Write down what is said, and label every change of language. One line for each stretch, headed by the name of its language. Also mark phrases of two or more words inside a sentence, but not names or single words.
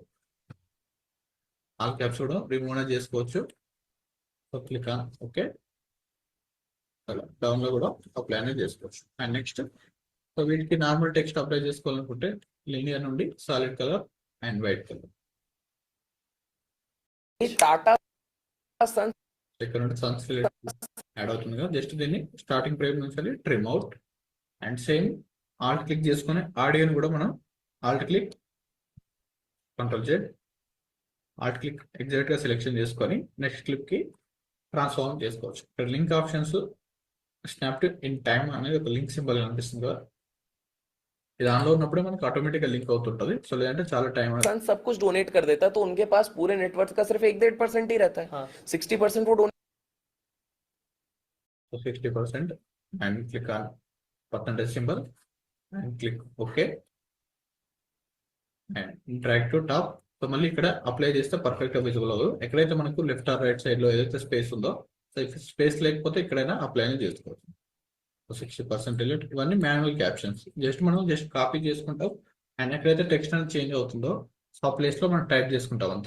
English: all caps
Telugu: కూడా రిమూవ్ అనేది చేసుకోవచ్చు.
English: so click on OK.
Telugu: డౌన్ లో కూడా అప్లై అనేది చేసుకోవచ్చు.
English: and next so
Telugu: వీటికి
English: normal text apply
Telugu: చేసుకోవాలనుకుంటే లీనియర్ నుండి
English: solid color and white color.
Hindi: टाटा सन
Telugu: ఇక్కడ నుండి
English: sons add
Telugu: అవుతుంది కదా, జస్ట్ దీన్ని
English: starting frame
Telugu: నుంచి
English: trim out and same alt click
Telugu: చేసుకొని ఆడియోని కూడా మనం
English: alt click control Z alt click exact
Telugu: గా సెలెక్షన్ చేసుకొని
English: next clip
Telugu: కి ట్రాన్స్ఫార్మ్ చేసుకోవచ్చు. ఇక్కడ
English: link options snap to in time
Telugu: అనేది ఒక
English: link symbol
Telugu: కనిపిస్తుంది కదా, ఇది ఆన్లో ఉన్నప్పుడే మనకు ఆటోమేటిక్ గా లింక్ అవుతుంటది. సో లేదంటే చాలా టైం
Hindi: सन सब कुछ डोनेट कर देता तो उनके पास पूरे नेटवर्क का सिर्फ 1-1.5% ही रहता है। 60% वो डोनेट
English: 60% and click on percentage symbol and click OK and drag to top.
Telugu: సో మళ్ళీ ఇక్కడ అప్లై చేస్తే పర్ఫెక్ట్ గా విజిబుల్ అవ్వదు. ఎక్కడైతే మనకు
English: left or right side
Telugu: లో ఏదైతే స్పేస్ ఉందో సో స్పేస్ లేకపోతే ఎక్కడైనా అప్లై అనేది చేసుకోవచ్చు.
English: 60% delete.
Telugu: ఇవన్నీ
English: manual captions,
Telugu: జస్ట్ మనం జస్ట్ కాపీ చేసుకుంటాం అండ్ ఎక్కడైతే టెక్స్ట్ అనేది చేంజ్ అవుతుందో సో ఆ ప్లేస్ లో మనం టైప్ చేసుకుంటాం అంతే.